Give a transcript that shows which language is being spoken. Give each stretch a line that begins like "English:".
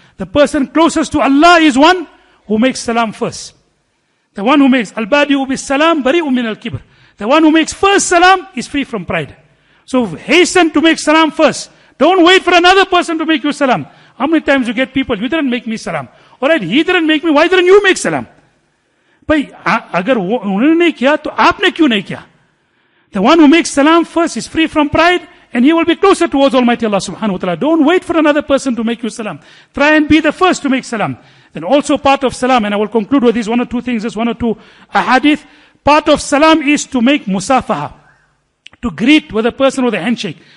English: The person closest to Allah is one who makes salam first. The one who makes
Arabic: al-badi'u bis salam bari'u min al-kibr.
English: The one who makes first salam is free from pride. So hasten to make salam first. Don't wait for another person to make you salam. How many times you get people, you didn't make me salam. Alright, he didn't make me, why didn't you make salam?
Hindi: भाई अगर वो उन्होंने नहीं किया तो आपने क्यों नहीं किया?
English: The one who makes salam first is free from pride and he will be closer towards Almighty Allah subhanahu wa ta'ala. Don't wait for another person to make you salam. Try and be the first to make salam. Then also part of salam, and I will conclude with these one or two things, just one or two ahadith. Part of salam is to make musafaha, to greet with a person with a handshake.